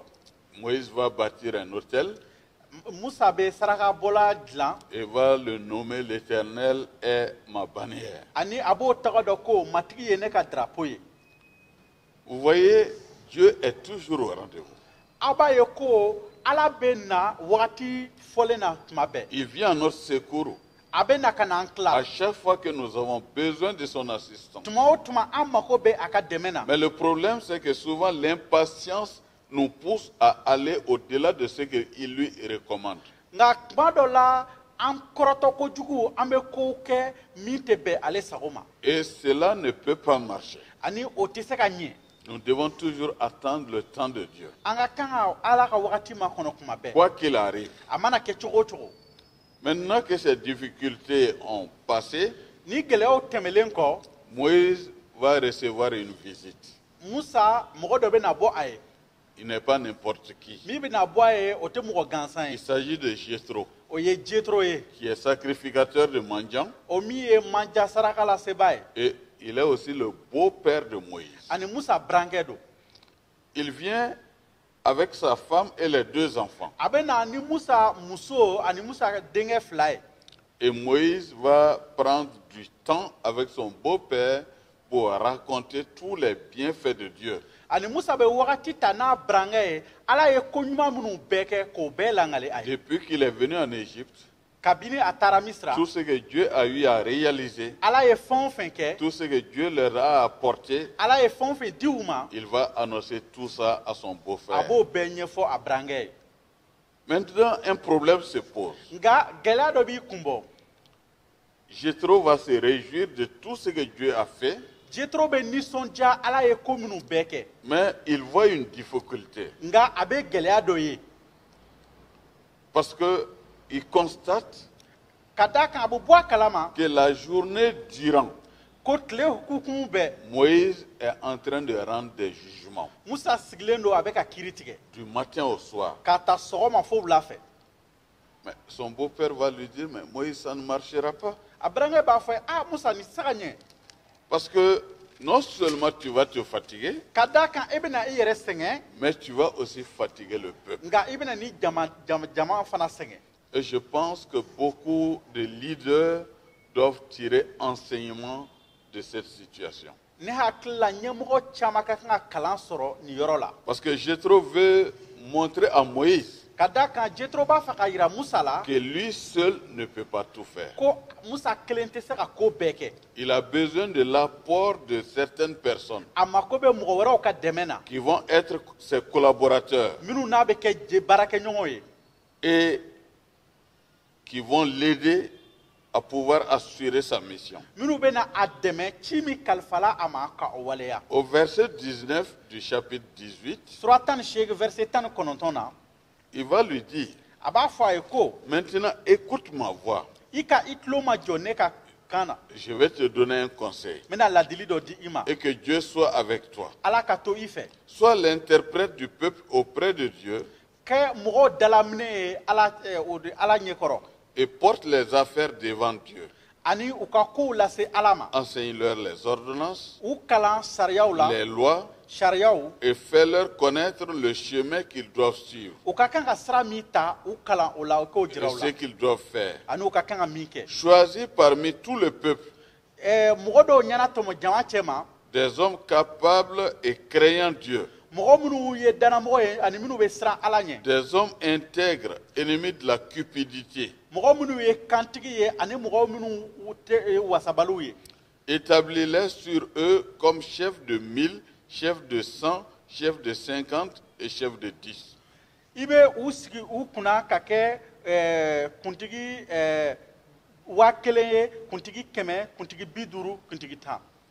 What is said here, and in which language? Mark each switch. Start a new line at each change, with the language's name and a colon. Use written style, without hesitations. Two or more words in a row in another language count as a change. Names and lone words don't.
French: Moïse va bâtir un autel
Bambara: Musa bɛ sarakabɔla dilan
French: et va le nommer l'Éternel est ma bannière.
Bambara: ani a b'o tɔgɔ dɔ ko matigi ye ne ka drapeau ye.
French: Vous voyez, Dieu est toujours au rendez-vous.
Bambara: Aw b'a ye ko Ala bɛ na wagati fɔlen na tuma bɛɛ.
French: Il vient à notre secours
Bambara: A bɛ na ka na an
French: à
Bambara: tila.
French: chaque fois que nous avons besoin de son assistance.
Bambara: Tuma o tuma an mako bɛ a ka dɛmɛ na.
French: Mais le problème, c'est que souvent l'impatience nous pousse à aller au-delà de ce qu'il lui recommande.
Bambara: Nka tuma dɔ la an kɔrɔtɔ kojugu an bɛ kow kɛ min tɛ bɛn ale sago ma.
French: Et cela ne peut pas marcher.
Bambara: Ani o tɛ se ka ɲɛ.
French: Nous devons toujours attendre le temps de Dieu.
Bambara: An ka kan ka Ala ka wagati makɔnɔ tuma bɛɛ.
French: Quoi qu'il arrive.
Bambara: A mana kɛ cogo o cogo.
French: Maintenant que ces difficultés ont passé,
Bambara: Ni gɛlɛyaw tɛmɛlen kɔ,
French: Moïse va recevoir une visite.
Bambara: Musa mɔgɔ dɔ bɛ na bɔ a ye.
French: Il n'est pas n'importe qui.
Bambara: Min bɛ na bɔ a ye o tɛ mɔgɔ gansan
French: Il
Bambara: ye.
French: s'agit de Jéthro,
Bambara: O ye Jetro ye.
French: qui est sacrificateur de mendiants,
Bambara: O min ye manja saraka laseba ye.
French: et il est aussi le beau-père de Moïse.
Bambara: Ani Musa burankɛ don.
French: Il vient avec sa femme et les deux enfants.
Bambara: A bɛ na ni Musa muso ani Musa denkɛ fila ye.
French: Et Moïse va prendre du temps avec son beau-père pour raconter tous les bienfaits de Dieu.
Bambara: Ani Musa bɛ wagati ta n'a burankɛ ye Ala ye ko ɲuman minnu bɛɛ kɛ k'o bɛɛ langali a ye.
French: Depuis qu'il est venu en Égypte,
Bambara: Kabini a taara Misira,
French: tout ce que Dieu a eu à réaliser,
Bambara: Ala ye fɛn o fɛn kɛ,
French: tout ce que Dieu leur a apporté,
Bambara: Ala ye fɛn o fɛn di u ma,
French: il va annoncer tout ça à son
Bambara: a
French: beau-frère.
Bambara: b'o bɛɛ ɲɛfɔ a burankɛ ye.
French: Maintenant, un problème se pose.
Bambara: Nka gɛlɛya dɔ b'i kun bɔ.
French: Jéthro va se réjouir de tout ce que Dieu a fait,
Bambara: Jetro bɛ nisɔndiya Ala ye ko minnu bɛɛ kɛ.
French: mais il voit une difficulté.
Bambara: Nka a bɛ gɛlɛya dɔ ye.
French: Parce qu'il constate
Bambara: Ka d'a kan a bɛ bɔ a kalama
French: que la journée durant,
Bambara: ko tile hukumu bɛɛ
French: Moïse est en train de rendre des jugements,
Bambara: Musa sigilen don a bɛ ka kiiri tigɛ.
French: du matin au soir.
Bambara: K'a ta sɔgɔma fo wula fɛ.
French: Mais son beau-père va lui dire, mais Moïse, ça ne marchera pas.
Bambara: A burankɛ b'a fɔ Musa nin tɛ se ka ɲɛ.
French: Parce que non seulement tu vas te fatiguer,
Bambara: Ka d'a kan e bɛna i yɛrɛ sɛgɛn
French: mais tu vas aussi fatiguer le peuple.
Bambara: nka i bɛna ni jama fana sɛgɛn.
French: Et je pense que beaucoup de leaders doivent tirer enseignement de cette situation.
Bambara: Ne hakili la ɲɛmɔgɔ caman ka kan ka kalan sɔrɔ nin yɔrɔ la.
French: Parce que Jéthro veut montrer à Moïse
Bambara: ka da kan Jethro b'a fɛ ka yira Musa la
French: que lui seul ne peut pas tout faire.
Bambara: ko Musa kelen tɛ se ka ko bɛɛ kɛ.
French: Il a besoin de l'apport de certaines personnes
Bambara: A mako bɛ mɔgɔ wɛrɛw ka dɛmɛ na
French: qui vont être ses collaborateurs
Bambara: minnu n'a bɛ kɛ baarakɛɲɔgɔnw ye
French: et qui vont l'aider à pouvoir assurer sa mission.
Bambara: minnu bɛ na a dɛmɛ ci min kalifala a ma ka o waleya.
French: Au verset 19 du chapitre 18,
Bambara: Sura 18 verset 19 na
French: il va lui dire,
Bambara: a b'a fɔ a ye ko
French: maintenant écoute ma voix,
Bambara: i ka i tulo ma jɔ ne ka kan na
French: je vais te donner un conseil
Bambara: n bɛna ladili dɔ di i ma
French: et que Dieu soit avec toi.
Bambara: Ala ka to i fɛ
French: Sois l'interprète du peuple auprès de Dieu
Bambara: kɛ mɔgɔw dalaminɛ ye Ala ɲɛkɔrɔ
French: et porte les affaires devant Dieu.
Bambara: ani u ka kow lase Ala ma
French: Enseigne-leur les ordonnances,
Bambara: u kalan sariyaw la
French: les lois
Bambara: sariyaw
French: et fais-leur connaître le chemin qu'ils doivent suivre
Bambara: u ka kan ka sira min ta u kalan o la u k'o
French: et
Bambara: jira u
French: ce
Bambara: la
French: qu'ils doivent faire.
Bambara: ani u ka kan ka min kɛ
French: Choisis parmi tout le peuple
Bambara: mɔgɔ dɔw ɲɛna tɔmɔ jama cɛ ma
French: des hommes capables et craignant Dieu,
Bambara: mɔgɔ minnu ye danamɔgɔ ye ani minnu bɛ siran Ala ɲɛ
French: des hommes intègres, ennemis de la cupidité.
Bambara: mɔgɔ minnu ye kantigi ye ani mɔgɔ minnu tɛ wasabaliw ye
French: Établis-les sur eux comme chefs de 1000, chefs de 100, chefs de 50 et chefs de 10.
Bambara: i bɛ u sigi u kunna ka kɛ kuntigi 1000 ye kuntigi 100 kuntigi 50 kuntigi 10.